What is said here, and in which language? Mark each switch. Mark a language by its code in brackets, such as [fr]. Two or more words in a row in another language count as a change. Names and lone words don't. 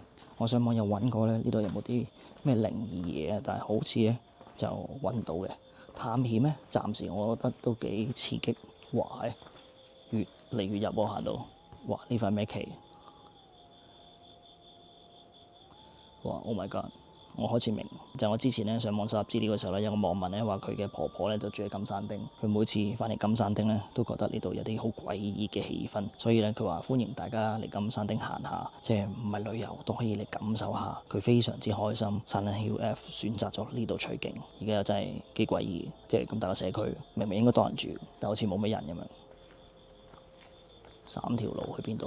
[yue] 我上網有揾過咧，呢度有冇啲咩靈異嘢啊？但係好似咧就揾唔到嘅。探險咧，暫時我覺得都幾刺激。哇！越嚟越入喎，行到。哇！呢塊咩旗？ [en] 哇 ！Oh my god！ [yue] 我開始明，就我之前咧上網搜集資料嘅時候咧，有個網民咧話佢嘅婆婆咧就住喺金山町，佢每次翻嚟金山町咧都覺得呢度有啲好詭異嘅氣氛，所以咧佢話歡迎大家嚟金山町行下，即係唔係旅遊都可以嚟感受下。佢非常之開心，Silent Hill F 選擇咗呢度取景，而家又真係幾詭異，即係咁大個社區，明明應該多人住，但好似冇乜人咁樣。3條路去邊度好？